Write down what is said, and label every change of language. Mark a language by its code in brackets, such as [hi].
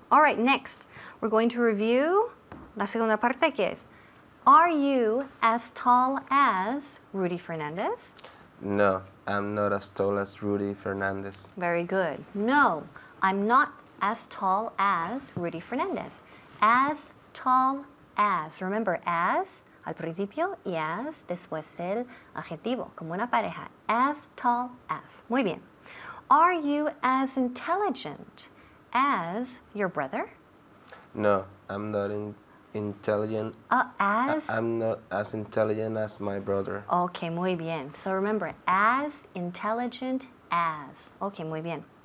[en] All right, next, we're going to review [es] la segunda parte, que es, [en] are you as tall as Rudy Fernandez? No, I'm not as tall as Rudy Fernandez. Very good. No, I'm not as tall as Rudy Fernandez. As tall as. [es] Remember, as al principio y as después del adjetivo, como una pareja. [en] As tall as. [es] Muy bien. [en] Are you as intelligent as your brother? No, I'm not intelligent. As? I'm not as intelligent as my brother. [es] Okay, muy bien. [en] So remember, as intelligent as. Okay, [es] muy bien.